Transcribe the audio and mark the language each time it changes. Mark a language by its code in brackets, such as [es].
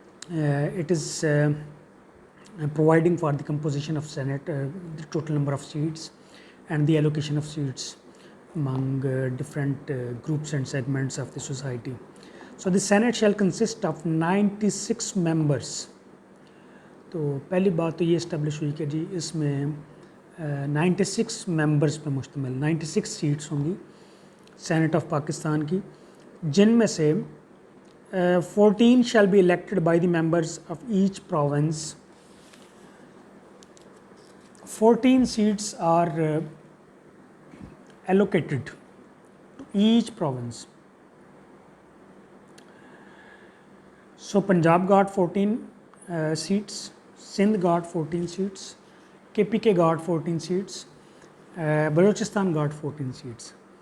[en] It is providing for the composition of Senate, the total number of seats, and the allocation of seats among different groups and segments of the society. So the Senate shall consist of 96 members. [ur] تو پہلی بات تو یہ establish ہوئی کہ جی اس میں 96 members پہ مشتمل 96 سیٹس ہوں گی سینٹ آف پاکستان کی، جن میں سے [en] 14 shall be elected by the members of each province. 14 seats are allocated to each province. So Punjab got 14 seats, Sindh got 14 seats, KPK got 14 seats, Balochistan got 14 seats.